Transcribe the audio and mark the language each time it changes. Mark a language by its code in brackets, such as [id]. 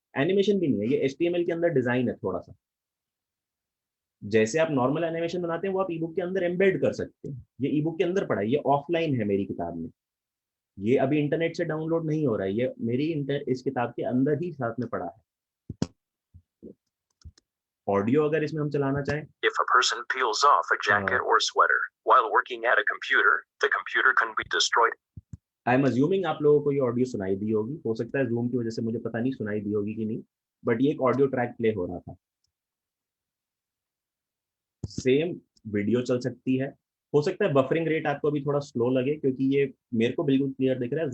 [hi] Animation भी नहीं है, ये HTML के अंदर डिजाइन है थोड़ा सा. जैसे आप नॉर्मल एनिमेशन बनाते हैं वो आप ई बुक के अंदर एम्बेड कर सकते हैं. ये ई बुक के अंदर पड़ा है, ये ऑफलाइन है मेरी किताब में. ये अभी इंटरनेट से डाउनलोड नहीं हो रहा है, ये मेरी इस किताब के अंदर ही साथ में पड़ा है. ऑडियो अगर इसमें हम चलाना चाहें, [en] If a person peels off a jacket or sweater while working at a computer, the computer can be destroyed. I am assuming [hi] आप लोगों को ये ऑडियो सुनाई दी होगी. हो सकता है जूम की वजह से, मुझे पता नहीं सुनाई दी होगी कि नहीं, बट ये एक ऑडियो ट्रैक प्ले हो रहा था. सेम वीडियो चल सकती है. हो सकता है बफरिंग रेट आपको अभी थोड़ा स्लो लगे, क्योंकि ये मेरे को बिल्कुल क्लियर दिख रहा है.